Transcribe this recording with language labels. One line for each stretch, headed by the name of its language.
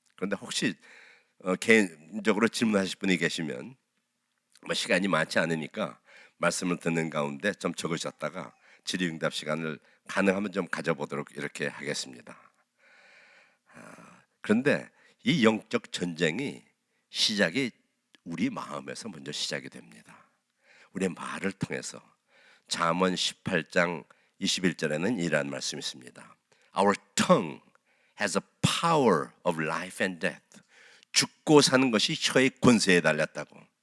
Korean: 그런데 혹시 개인적으로 질문하실 분이 계시면 시간이 많지 않으니까 말씀을 듣는 가운데 좀 적으셨다가 질의응답 시간을 가능하면 좀 가져보도록 이렇게 하겠습니다. 그런데 이 영적 전쟁이 시작이 우리 마음에서 먼저 시작이 됩니다. 우리의 말을 통해서. 잠언 18장 21절에는 이러한 말씀이 있습니다.
English: Our tongue has a power of life and death.
Korean: 죽고 사는 것이 혀의 권세에 달렸다고.